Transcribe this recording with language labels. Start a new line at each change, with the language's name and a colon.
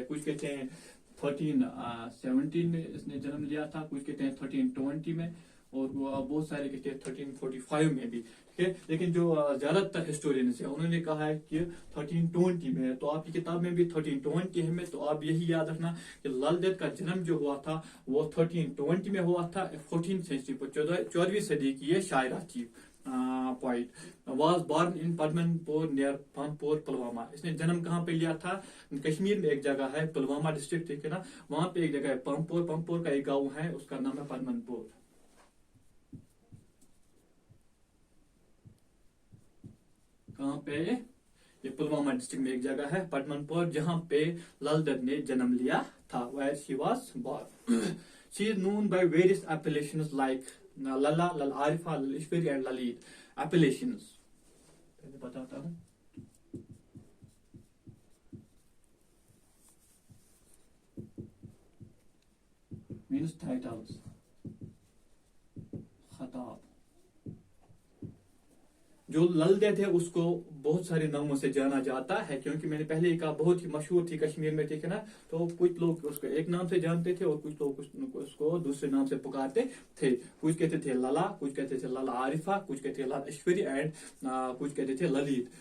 Hindi: कुछ कहते हैं 1317 में इसने जन्म लिया था, कुछ कहते हैं 1320 में, और बहुत सारे कहते हैं 1345 में भी. ठीक है, लेकिन जो ज्यादातर हिस्टोरियंस है उन्होंने कहा है कि 1320 में है. तो आपकी किताब में भी 1320 है में. तो आप यही याद रखना कि लाल देद का जन्म जो हुआ था वो 1320 में हुआ था. 14th सेंचुरी पर 14वीं सदी की ये शायरा थी.
English: Poet was born in Padmanpur near Pampur, Pulwama.
Hindi: इसने जन्म कहाँ पे लिया था? कश्मीर में एक जगह है पुलवामा डिस्ट्रिक्ट, ठीक है ना, वहां पे एक जगह है पंपोर. पंपोर का एक गांव है, उसका नाम है पद्मनपुर. कहाँ पे? ये पुलवामा डिस्ट्रिक्ट में एक जगह है पद्मनपुर, जहाँ पे लाल देद ने जन्म लिया था.
English: Where she was born. She is known by various appellations like Lala, Lal Arifa, Lal Ishwari and Lalid.
Hindi: Appellations. पहले बताता हूँ.
English: Means titles. खताब.
Hindi: जो लल देद है उसको बहुत सारे नामों से जाना जाता है, क्योंकि मैंने पहले ही कहा बहुत ही मशहूर थी कश्मीर में, ठीक है ना। तो कुछ लोग उसको एक नाम से जानते थे और कुछ लोग उसको दूसरे नाम से पुकारते थे। कुछ कहते थे लला, कुछ कहते थे लला आरिफा, कुछ कहते थे लला ऐश्वर्य एंड कुछ कहते थे ललित।